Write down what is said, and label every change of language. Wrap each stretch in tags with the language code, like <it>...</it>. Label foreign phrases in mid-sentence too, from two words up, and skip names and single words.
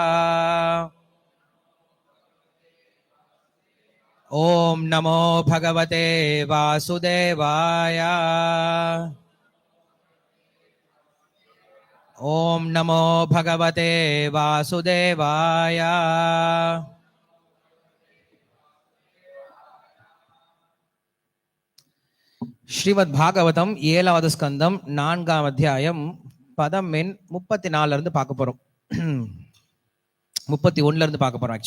<sa>ओम नमो भगवते वासुदेवाय। ओम नमो भगवते वासुदेवाय।</sa> <ta>ஸ்ரீமத் பாகவதம் 7வது ஸ்கந்தம் 4ஆம் அத்தியாயம் பதம் எண் 34 இருந்து பார்க்க போறோம். 31 இருந்து பார்க்க போறோம்.</ta>